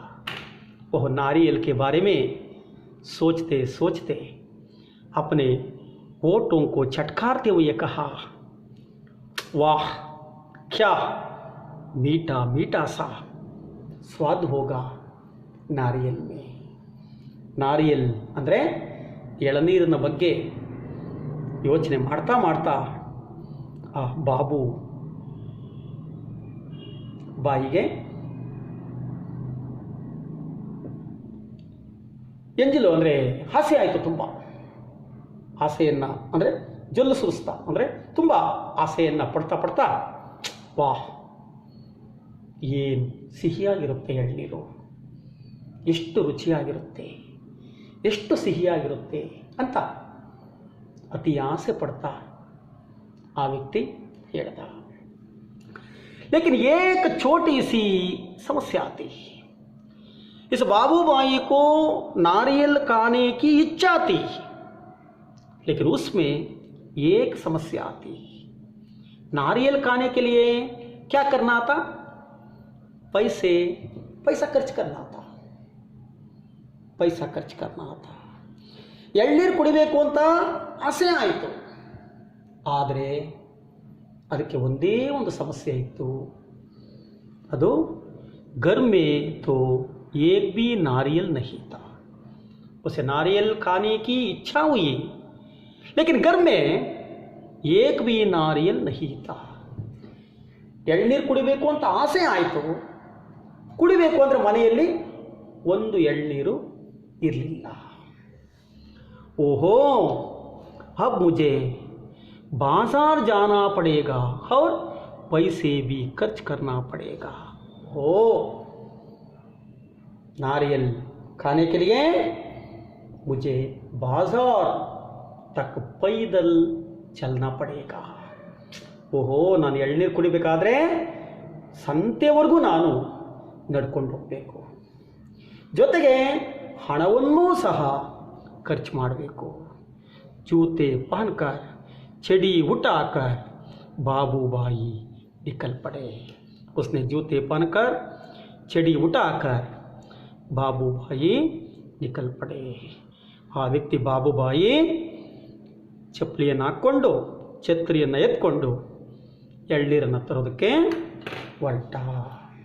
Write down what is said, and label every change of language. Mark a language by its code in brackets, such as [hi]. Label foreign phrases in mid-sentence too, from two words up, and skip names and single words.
[hi] वह नारियल के बारे में सोचते सोचते अपने होंठों को चटकारते हुए कहा, वाह क्या मीठा मीठा सा स्वाद होगा नारियल में. [kn] ನಾರಿಯಲ್ ಅಂದರೆ ಎಳನೀರಿನ ಬಗ್ಗೆ ಯೋಚನೆ ಮಾಡ್ತಾ ಮಾಡ್ತಾ ಆ ಬಾಬು ಬಾಯಿಗೆ ಎಂಜಿಲು ಅಂದರೆ ಆಸೆ ಆಯಿತು. ತುಂಬ ಆಸೆಯನ್ನು ಅಂದರೆ ಜೊಲ್ಲು ಸುರಿಸ್ತಾ ಅಂದರೆ ತುಂಬ ಆಸೆಯನ್ನು ಪಡ್ತಾ ಪಡ್ತಾ, ವಾಹ್ ಏನು ಸಿಹಿಯಾಗಿರುತ್ತೆ ಎಳ್ನೀರು, ಎಷ್ಟು ರುಚಿಯಾಗಿರುತ್ತೆ, ಎಷ್ಟು ಸಿಹಿಯಾಗಿರುತ್ತೆ ಅಂತ ಅತಿ ಆಸೆ ಪಡ್ತಾ ಆ ವ್ಯಕ್ತಿ ಹೇಳ್ದ. [hi] लेकिन एक छोटी सी समस्या आती. इस बाबूबाई को नारियल खाने की इच्छा थी, लेकिन उसमें एक समस्या आती. नारियल खाने के लिए क्या करना था? पैसा खर्च करना था. पैसा ಖರ್ಚು करना था. [kn] ಎಳ್ನೀರು ಕುಡಿಬೇಕು ಅಂತ ಆಸೆ ಆಯಿತು. ಆದರೆ ಅದಕ್ಕೆ ಒಂದೇ ಒಂದು ಸಮಸ್ಯೆ ಇತ್ತು. [hi] ಅದು घर में तो एक भी नारियल नहीं था. उसे नारियल खाने की इच्छा हुई, लेकिन घर में एक भी नारियल नहीं था. [kn] ಎಳ್ನೀರು ಕುಡಿಬೇಕು ಅಂತ ಆಸೆ ಆಯಿತು. ಕುಡಿಬೇಕು ಅಂದರೆ ಮನೆಯಲ್ಲಿ ಒಂದು ಎಳ್ನೀರು ಇರಲಿಲ್ಲ. [hi] ओहो, अब मुझे बाजार जाना पड़ेगा और पैसे भी खर्च करना पड़ेगा. ओ, नारियल खाने के लिए मुझे बाजार तक पैदल चलना पड़ेगा. [kn] ಓಹೋ, ನಾನು ಎಳ್ನೀರು ಕುಡಿಬೇಕಾದ್ರೆ ಸಂತೆವರೆಗೂ ನಾನು ನಡ್ಕೊಂಡು ಹೋಗಬೇಕು, ಜೊತೆಗೆ ಹಣವನ್ನೂ ಸಹ ಖರ್ಚು ಮಾಡಬೇಕು. [hi] जूते पहनकर छड़ी उठाकर बाबूबाई निकल पड़े. उसने जूते पहनकर छड़ी उठाकर बाबूबाई निकल पड़े. [kn] ಆ ವ್ಯಕ್ತಿ ಬಾಬುಬಾಯಿ ಚಪ್ಪಲಿಯನ್ನು ಹಾಕ್ಕೊಂಡು ಛತ್ರಿಯನ್ನು ಎತ್ಕೊಂಡು ಎಳ್ನೀರನ್ನು ತರೋದಕ್ಕೆ ಹೊರಟ.